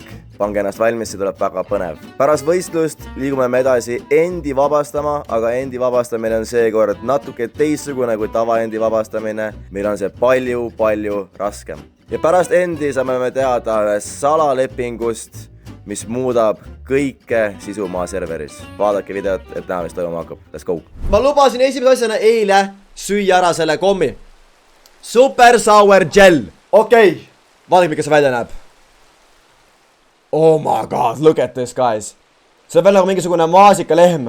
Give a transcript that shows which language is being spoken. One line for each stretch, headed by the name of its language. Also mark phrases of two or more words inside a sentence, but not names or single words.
Estonian: Pange ennast valmis, see tuleb väga põnev. Pärast võistlust liigume me edasi endi vabastama, aga endi vabastamine on seekord natuke teistsugune kui tavaendi vabastamine. Meil on see palju raskem. Ja pärast endi saame me teada salalepingust, mis muudab kõike Sisumaa serveris. Vaadake videot, et näha, mis toimuma hakkab.
English: Let's go!
Estonian: Ma lubasin esimese asjana eile süüa ära selle kommi.
English: Super sour gel. Okei.
Estonian: Vaadake, milline see välja näeb.
English: Oh my god, look at this, guys.
Estonian: See on veel nagu mingisugune maasikalehm.